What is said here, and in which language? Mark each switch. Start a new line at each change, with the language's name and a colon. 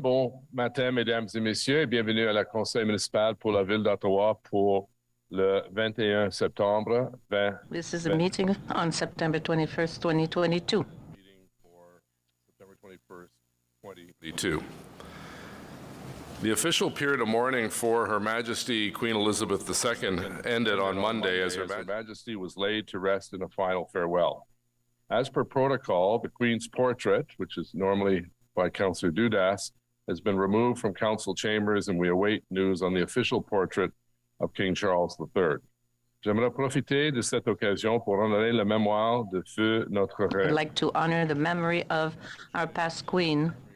French: Bon matin, mesdames et messieurs, et bienvenue à la Conseil municipal pour la Ville d'Ottawa pour le 21 septembre 20.
English: This is a meeting on September 21st, 2022. Meeting for September 21st, 2022. The official period of mourning for Her Majesty Queen Elizabeth II ended on Monday as Her Majesty was laid to rest in a final farewell. As per protocol, the Queen's portrait, which is normally by Councillor Dudas, has been removed from council chambers, and we await news on the official portrait of King Charles III.
French: J'aimerais profiter de cette occasion pour honorer la mémoire de feu notre reine.
English: I'd like to honor the memory of our past queen.